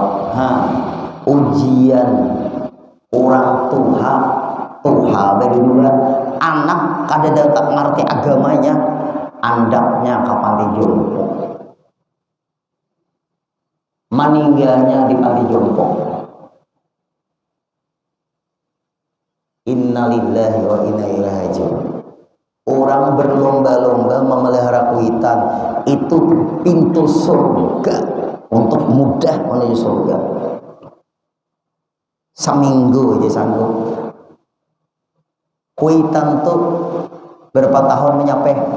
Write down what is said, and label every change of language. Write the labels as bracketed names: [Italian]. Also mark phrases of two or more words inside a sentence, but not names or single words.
[Banjar] Ujian orang tuha dari dulu anak kada datang ngerti agamanya, andaknya kapan dijompo. Meninggalnya di panti jompo. [Arabic] إنا لله وإنا إليه راجعون. [Banjar] Orang berlomba-lomba memelihara kuitan itu pintu surga, untuk mudah menuju surga. Seminggu aja sanggup. Kuitan tuh berapa tahun menyampai?